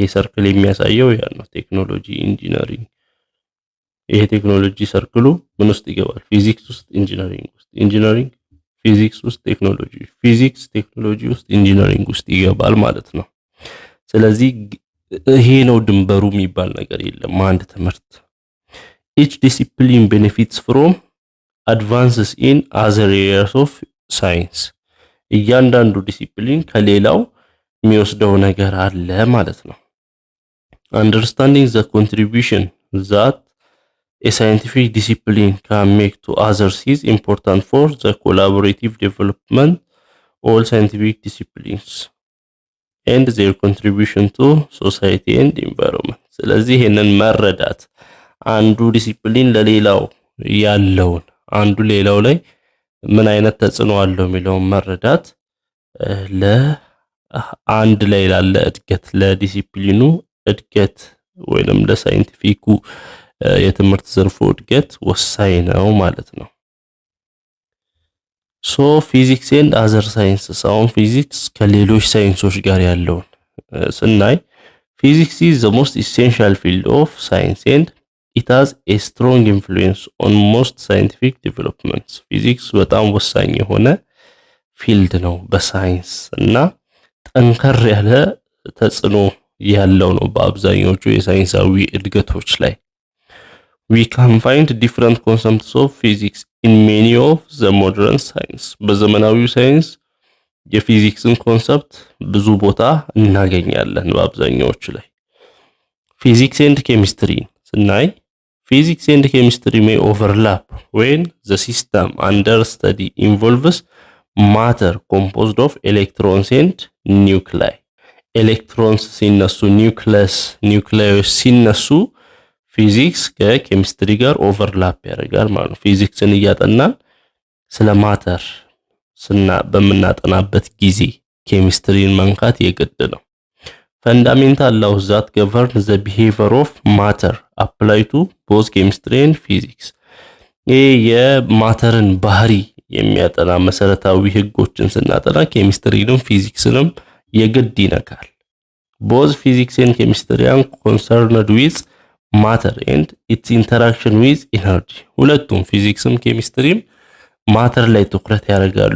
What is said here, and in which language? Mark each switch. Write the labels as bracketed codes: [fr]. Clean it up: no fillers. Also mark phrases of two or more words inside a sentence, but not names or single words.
[am] ሰርክል የሚያሳየው ያ ነው ቴክኖሎጂ ኢንጂነሪንግ ይሄ ቴክኖሎጂ ሰርክሉ ምን ውስጥ ይገባል ፊዚክስ ውስጥ ኢንጂነሪንግ ፊዚክስ ውስጥ ቴክኖሎጂ ፊዚክስ ቴክኖሎጂ ውስጥ ኢንጂነሪንግ ውስጥ ይገባል ማለት ነው ስለዚህ ይሄ ነው ድንበሩ የሚባል ነገር የለም አንድ ትምህርት [en] Each discipline benefits from advances in other areas of science. [am] እያንዳንዱ ዲሲፕሊን ከሌላው የሚወስደው ነገር አለ ማለት ነው. [en] Understanding the contribution that a scientific discipline can make to others is important for the collaborative development of all scientific disciplines and their contribution to society and environment. [am] ስለዚህ ይሄንን መረዳት አንዱ ዲሲፕሊን ለሌላው ያለውን አንዱ ሌላው ላይ ምን አይነት ተጽዕኖ አለው የሚለው መረዳት ለአንድ ላይ ያለ እድገት ለዲሲፕሊኑ እድገት ወይንም ለሳይንቲፊኩ የትምህርት ዘርፉ እድገት ወሳኝ ነው ማለት ነው [en] So physics and other sciences [am] አሁን ፊዚክስ ከሌሎች ሳይንሶች ጋር ያለውን ስናይ ፊዚክስ [en] is the most essential field of science and It has a strong influence on most scientific developments. [am] Physics በጣም ወሳኝ የሆነ ፊልድ ነው በሳይንስ እና ጠንከር ያለ ተጽዕኖ ያለው ነው በአብዛኞቹ የሳይንሳዊ እድገቶች ላይ [en] We can find different concepts of physics in many of the modern science. [am] በዘመናዊው ሳይንስ የፊዚክስን ኮንሰፕት ብዙ ቦታ እናገኛለን በአብዛኛዎቹ ላይ [en] Physics and chemistry ስናይ Physics and chemistry may overlap when the system under study involves matter composed of electrons and nuclei. [am] Electrons ሲነሱ nucleus ሲነሱ physics ከኬሚስትሪ ጋር overlap ያደርጋል ማለት ነው ፊዚክስን እያጠናን ስለ matter በምናጠናበት ጊዜ ኬሚስትሪን መንካት የግድ ነው [en] Fundamental laws that govern the behavior of matter apply to both chemistry and physics. [am] የማተርን ባህሪ የሚያጠና መሰረታዊ ህጎችን ስናጠና ኬሚስትሪንም ፊዚክስንም የግድ ይነካል. [en] Both physics and chemistry are concerned with matter and its interaction with energy. [am] ሁለቱም ፊዚክስም ኬሚስትሪም ማተር ላይ ትኩረት ያደርጋሉ.